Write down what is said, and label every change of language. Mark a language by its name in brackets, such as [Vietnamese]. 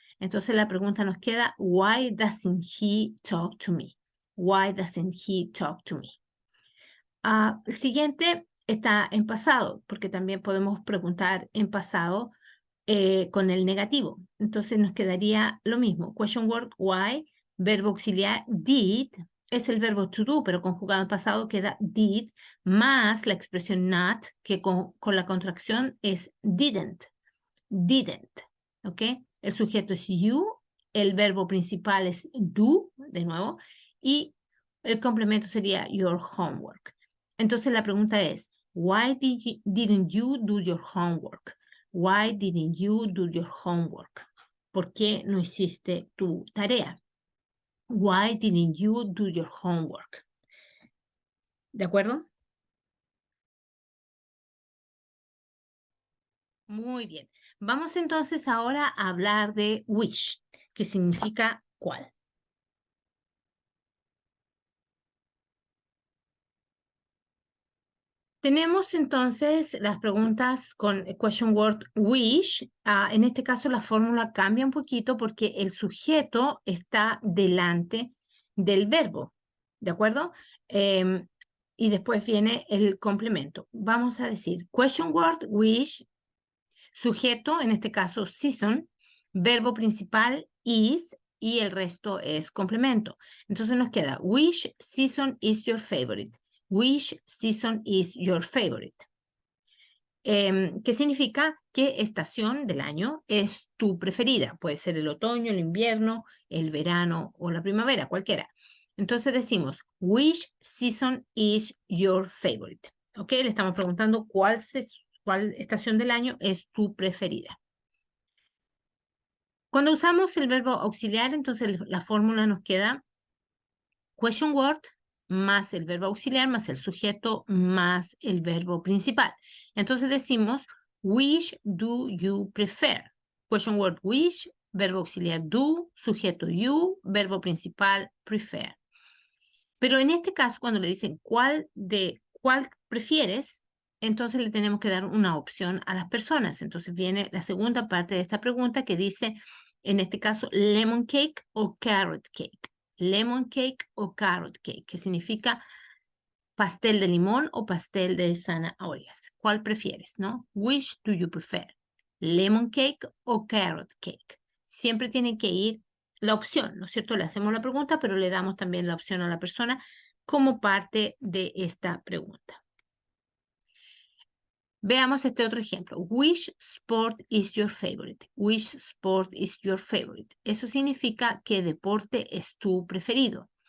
[Spanish] Entonces la pregunta nos queda, [English] why doesn't he talk to me? Why doesn't he talk to me? [Spanish] El siguiente está en pasado, porque también podemos preguntar en pasado con el negativo. Entonces nos quedaría lo mismo. Question word, why, verbo auxiliar, did, es el verbo to do, pero conjugado en pasado queda did, más la expresión not, que con la contracción es didn't, ¿ok? El sujeto es you, el verbo principal es do, de nuevo, y el complemento sería your homework. Entonces la pregunta es, [English] why didn't you do your homework? Why didn't you do your homework? [Spanish] ¿Por qué no hiciste tu tarea? [English] Why didn't you do your homework? [Spanish] ¿De acuerdo? Muy bien. Vamos entonces ahora a hablar de which, que significa cuál. Tenemos entonces las preguntas con question word which. En este caso la fórmula cambia un poquito porque el sujeto está delante del verbo, ¿de acuerdo? Y después viene el complemento. Vamos a decir question word which, sujeto, en este caso season, verbo principal is y el resto es complemento. Entonces nos queda [English] which season is your favorite? Which season is your favorite? [Spanish] ¿Qué significa? ¿Qué estación del año es tu preferida? Puede ser el otoño, el invierno, el verano o la primavera, cualquiera. Entonces decimos, [English] which season is your favorite? [Spanish] ¿Ok? Le estamos preguntando cuál estación del año es tu preferida. Cuando usamos el verbo auxiliar, entonces la fórmula nos queda question word más el verbo auxiliar, más el sujeto, más el verbo principal. Entonces decimos, [English] which do you prefer? [Spanish] Question word which, verbo auxiliar do, sujeto you, verbo principal prefer. Pero en este caso, cuando le dicen cuál prefieres, entonces le tenemos que dar una opción a las personas. Entonces viene la segunda parte de esta pregunta que dice, en este caso, lemon cake o carrot cake. Lemon cake o carrot cake, que significa pastel de limón o pastel de zanahorias. ¿Cuál prefieres, no? [English] Which do you prefer? Lemon cake o carrot cake. [Spanish] Siempre tiene que ir la opción, ¿no es cierto? Le hacemos la pregunta, pero le damos también la opción a la persona como parte de esta pregunta. Veamos este otro ejemplo. [English] Which sport is your favorite? Which sport is your favorite? [Spanish] Eso significa qué deporte es tu preferido.